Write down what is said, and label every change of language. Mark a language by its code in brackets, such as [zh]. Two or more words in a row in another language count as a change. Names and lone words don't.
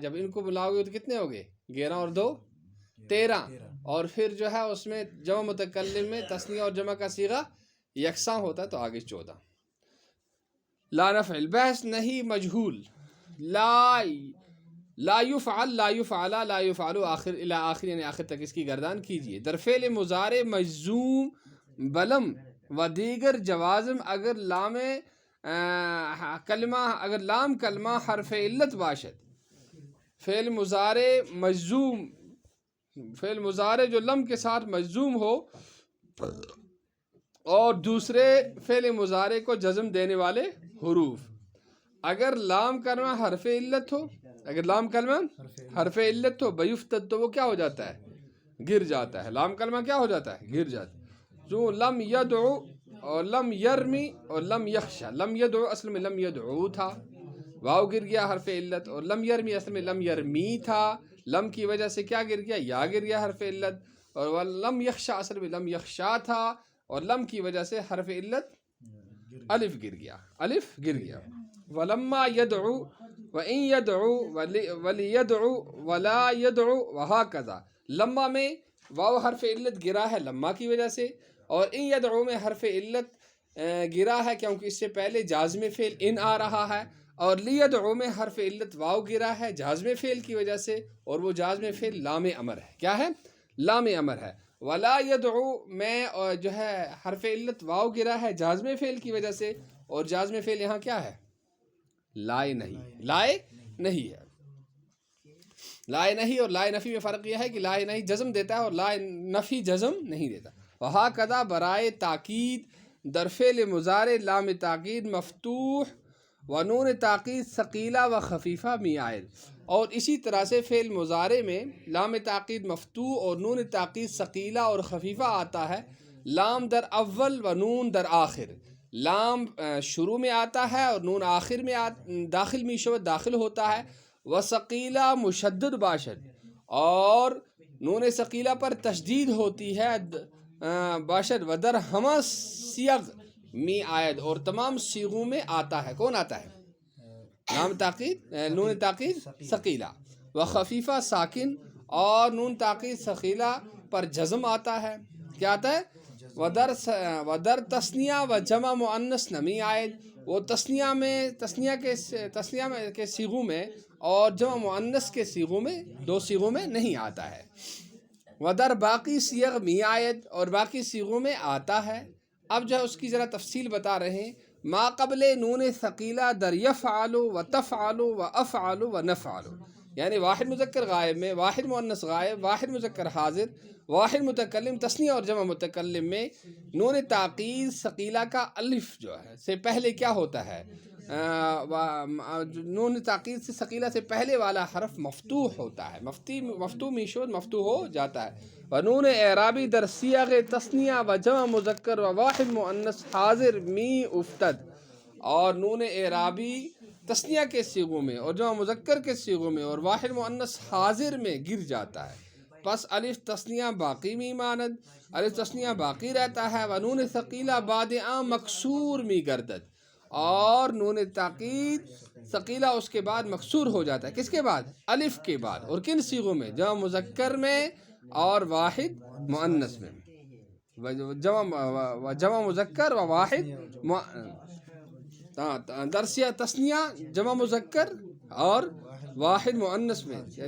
[ur] جب ان کو بلاؤ گے تو کتنے ہوگے؟ 11 اور 2 13، اور پھر جو ہے اس میں جمع متکلم میں تثنیہ اور جمع کا صیغہ یکساں ہوتا ہے، تو آگے 14۔ [ar] لا نفعل، [ur] بحث نہیں مجہول، [ar] لا یفعل، لا یفعلا، لا یفعلو، آخر الی آخر، [ur] یعنی آخر تک اس کی گردان کیجئے۔ [fa] در فعل مضارع مجزوم بلم و دیگر جوازم اگر لام کلمہ حرف علت باشد، [ur] فعل مضارع مجزوم، فعل مضارع جو لم کے ساتھ مجزوم ہو اور دوسرے فعل مضارع کو جزم دینے والے حروف، اگر لام کلمہ حرف علت ہو، اگر لام کلمہ حرف علت ہو، بیفتد، تو وہ کیا ہو جاتا ہے؟ گر جاتا ہے۔ لام کلمہ کیا ہو جاتا ہے؟ گر جاتا ہے۔ جو [ar] لم یدعو [ur] اور [ar] لم یرمی [ur] اور [ar] لم یخشا، لم یدعو [ur] اصل میں [ar] لم یدعو [ur] تھا، واو گر گیا حرف علت، اور [ar] لم یرمی [ur] اصل میں [ar] لم یرمی [ur] تھا، لم کی وجہ سے کیا گر گیا؟ یا گر گیا حرف علت، اور [ar] لم یخشا [ur] اصل میں [ar] لم یخشا [ur] تھا، اور لم کی وجہ سے حرف علت الف گر گیا، الف گر گیا۔ [ar] ولما یدعو وان یدعو ولیدعو ولا یدعو وہکذا، [ur] لما میں واو حرف علت گرا ہے لما کی وجہ سے، اور [ar] ان یدعو [ur] میں حرف علت گرا ہے کیونکہ اس سے پہلے جازم فعل ان آ رہا ہے، اور لیدعو میں حرف علت واو گرا ہے جازم فعل کی وجہ سے، اور وہ جازم فعل لام امر ہے۔ کیا ہے؟ لام امر ہے۔ [ar] ولا یدعو [ur] میں جو ہے حرف علت واو گرا ہے جازم فعل کی وجہ سے، اور جازم فعل یہاں کیا ہے؟ لائے نہیں، لائے نہیں ہے۔ لا نہیں اور لا نفی میں فرق یہ ہے کہ لا نہیں جزم دیتا ہے اور لا نفی جزم نہیں دیتا. [fa] وہکذا برائے تاکید در فعل مضارع لام تاکید مفتوح و نون تاکید ثقیلہ و خفیفہ میعائد. [ur] اور اسی طرح سے فعل مضارع میں لام تاکید مفتوح اور نون تاکید ثقیلہ اور خفیفہ آتا ہے. [fa] لام در اول و نون در آخر. [ur] لام شروع میں آتا ہے اور نون آخر میں [fa] داخل میشود [ur] داخل ہوتا ہے. [fa] و ثقیلہ مشدد باشد [ur] اور نون ثقیلہ پر تشدید ہوتی ہے باشد. [fa] و در ہمہ سیغ می آید [ur] اور تمام سیغوں میں آتا ہے. کون آتا ہے؟ لام تاکید نون تاکید ثقیلہ. [fa] و خفیفہ ساکن [ur] اور نون تاکید ثقیلہ پر جزم آتا ہے. کیا آتا ہے؟ [fa] و در تثنیہ و جمع مؤنث نمی آئد. [ur] وہ تثنیہ کے صیغوں میں اور جمع مؤنث کے صیغوں میں دو صیغوں میں نہیں آتا ہے. [fa] و در باقی صیغ می آید [ur] اور باقی صیغوں میں آتا ہے. اب جو ہے اس کی ذرا تفصیل بتا رہے ہیں. [fa] ما قبل نون ثقیلہ در یفعل و تفعل و افعل و نفعل. [ur] یعنی واحد مذکر غائب میں واحد مؤنث غائب، واحد مذکر حاضر، واحد متکلم تثنیہ اور جمع متکلم میں نون تاکید ثقیلہ کا الف جو ہے سے پہلے کیا ہوتا ہے؟ نون تاکید سے ثقیلہ سے پہلے والا حرف مفتوح ہوتا ہے. [fa] مفتوح میشود [ur] مفتوح ہو جاتا ہے. [fa] و نون اعرابی در صیغ تثنیہ و جمع مذکر و واحد مؤنث حاضر می افتد. [ur] اور نون اعرابی تثنیہ کے صیغوں میں اور جمع مذکر کے صیغوں میں اور واحد مؤنث حاضر میں گر جاتا ہے. [fa] پس الف تثنیہ باقی می ماند، [ur] الف تثنیہ باقی رہتا ہے. [fa] و نون ثقیلہ بعد آن مکسور می گردد [ur] اور نون تاکید ثقیلہ اس کے بعد مکسور ہو جاتا ہے. کس کے بعد؟ الف کے بعد. اور کن صیغوں میں؟ جمع مذکر میں اور واحد مؤنث میں. جمع مذکر و واحد درسیہ تثنیہ جمع مذکر اور واحد مؤنث میں.